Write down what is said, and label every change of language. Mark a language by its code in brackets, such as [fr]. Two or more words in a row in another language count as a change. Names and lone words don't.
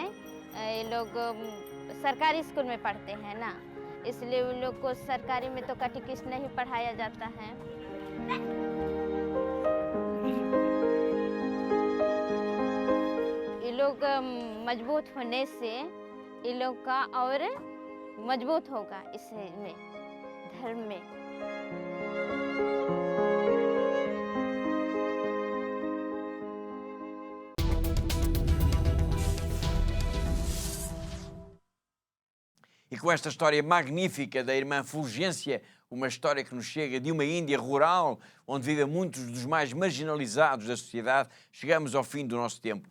[hi] ये लोग सरकारी स्कूल में पढ़ते हैं ना, इसलिए उन लोग को सरकारी में तो कैटेकिस्ट नहीं पढ़ाया जाता है। ये लोग मजबूत होने से ये लोग का और मजबूत होगा इसमें, धर्म में। [pt] E com esta história magnífica da irmã Fulgência, uma história que nos chega de uma Índia rural, onde vivem muitos dos mais marginalizados da sociedade, chegamos ao fim do nosso tempo.